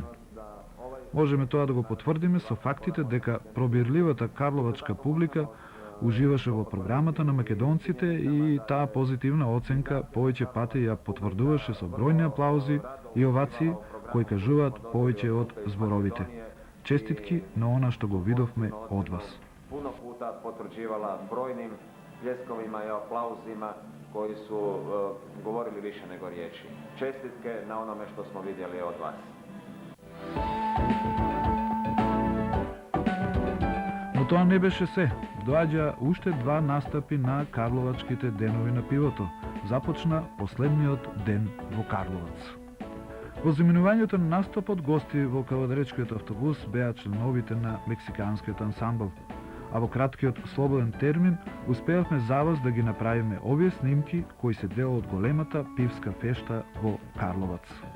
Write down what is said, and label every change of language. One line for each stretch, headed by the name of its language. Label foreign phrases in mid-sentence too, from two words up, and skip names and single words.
Macedonian: Можеме тоа да го потврдиме со фактите дека пробирливата карловачка публика уживаше во програмата на македонците и таа позитивна оценка повеќе пати ја потврдуваше со бројни аплаузи и овации кои кажуваат повеќе од зборовите. Честитки на она што го видовме од вас.
Croatian: Puno puta potvrđivala brojnim pljeskovima i aplauzima koji su govorili više nego riječi. Čestitke na onome što smo vidjeli od vas.
Macedonian: Но тоа не беше се. Доаѓа уште два настапи на Карловачките денови на пивото. Започна последниот ден во Карловац. Во заминувањето на настапот гости во кавадаречкиот автобус беа членовите на мексиканскиот ансамбл, а во краткиот слободен термин успеавме за вас да ги направиме овие снимки кои се дел од големата пивска фешта во Карловац.